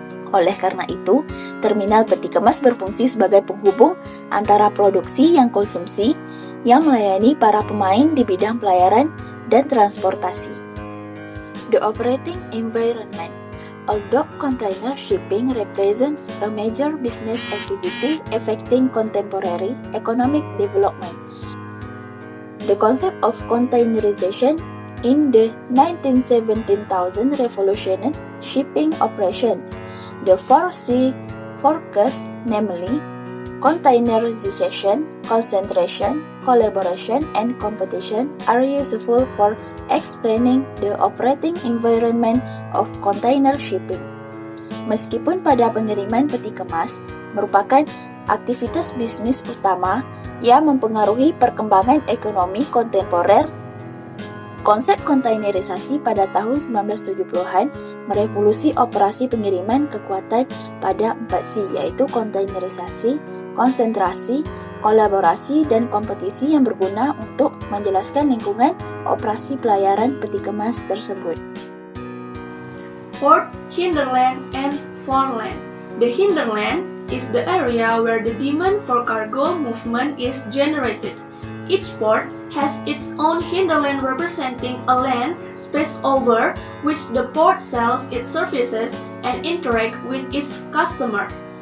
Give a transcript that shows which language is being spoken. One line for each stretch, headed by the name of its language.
Indonesian: Oleh karena itu, terminal peti kemas berfungsi sebagai penghubung antara produksi yang konsumsi yang melayani para pemain di bidang pelayaran dan transportasi.
English: The operating environment. Although container shipping represents a major business activity affecting contemporary economic development, the concept of containerization in the 1917,000 revolutionized shipping operations. The 4C focus, namely containerization, concentration, collaboration, and competition, are useful for explaining the operating environment of container shipping.
Indonesian: Meskipun pada pengiriman peti kemas merupakan aktivitas bisnis utama yang mempengaruhi perkembangan ekonomi kontemporer, konsep kontainerisasi pada tahun 1970-an merevolusi operasi pengiriman kekuatan pada 4C, yaitu kontainerisasi, konsentrasi, kolaborasi, dan kompetisi yang berguna untuk menjelaskan lingkungan operasi pelayaran peti kemas tersebut.
English: Port, hinterland, and foreland. The hinterland is the area where the demand for cargo movement is generated. Each port has its own hinterland representing a land space over which the port sells its services and interact with its customers.